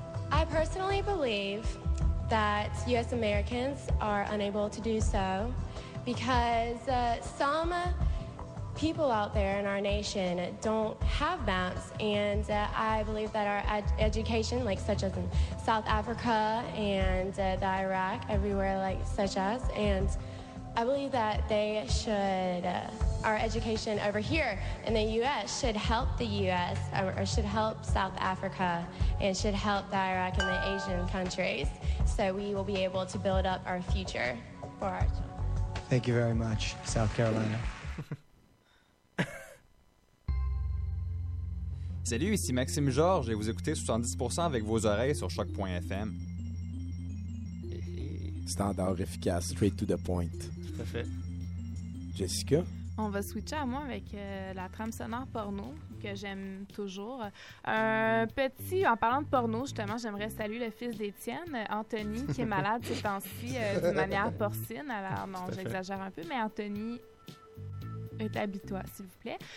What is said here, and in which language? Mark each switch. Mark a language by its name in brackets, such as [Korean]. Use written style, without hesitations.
[English] I personally believe that U.S. Americans are unable to do so because some people out there in our nation don't have maps, and I believe that our education, like such as in South Africa and the Iraq, everywhere like such as, and I believe that they should, our education over here in the U.S. should help the U.S. Or should help South Africa and should help the Iraq and the Asian countries, so we will be able to build up our future for our children. Thank you very much, South Carolina. [French] Salut, ici Maxime Georges et vous écoutez 70% avec vos oreilles sur choc.fm. Standard efficace, [English] straight to the point. [French] Parfait. Jessica? On va switcher à moi avec la trame sonore porno que j'aime toujours. En parlant de porno, justement, j'aimerais saluer le fils d'Étienne, Anthony, qui est malade ces temps-ci de manière porcine. Alors, non, j'exagère un peu, mais Anthony, établis-toi, s'il vous plaît.